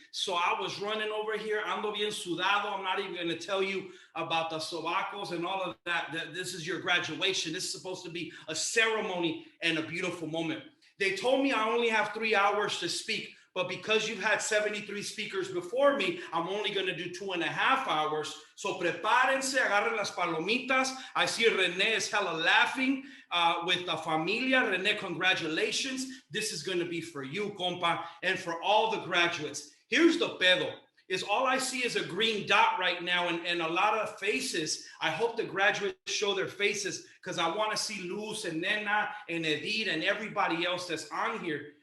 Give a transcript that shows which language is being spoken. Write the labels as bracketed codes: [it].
[en] So I was running over here, [es] ando bien sudado. [en] I'm not even going to tell you about the sobacos and all of that. This is your graduation. This is supposed to be a ceremony and a beautiful moment. They told me I only have 3 hours to speak, but because you've had 73 speakers before me, I'm only going to do 2.5 hours. [es] So prepárense, agarren las palomitas. [en] I see René is hella laughing with the familia. René, congratulations. This is going to be for you, compa, and for all the graduates. Here's the pedo, is all I see is a green dot right now and a lot of faces. I hope the graduates show their faces because I want to see Luz and Nena and Edith and everybody else that's on here.